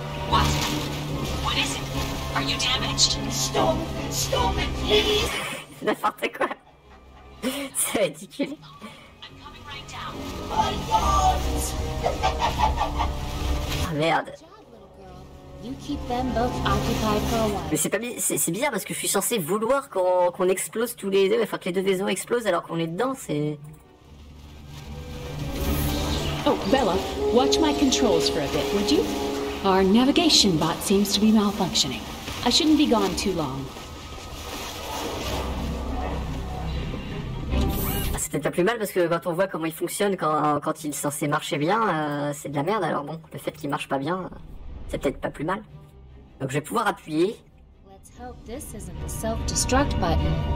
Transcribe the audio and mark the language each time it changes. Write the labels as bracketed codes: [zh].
[en] What? What is it? Are you damaged? Stop it, please! [fr] N'importe quoi. C'est ridicule. [en] I'm coming right down. My God! [fr] Ah merde. [en] You keep them both occupied for a while. [fr] Mais c'est bizarre parce que je suis censé vouloir qu'on explose tous les deux, enfin que les deux vaisseaux explosent alors qu'on est dedans, c'est... [en] Oh, Bella, watch my controls for a bit, would you? Our navigation bot seems to be malfunctioning. I shouldn't be gone too long. [fr] C'est peut-être pas plus mal parce que quand on voit comment il fonctionne quand il est censé marcher bien, c'est de la merde. Alors bon, le fait qu'il marche pas bien, c'est peut-être pas plus mal. Donc je vais pouvoir appuyer. [en] Let's hope this isn't the self-destruct button.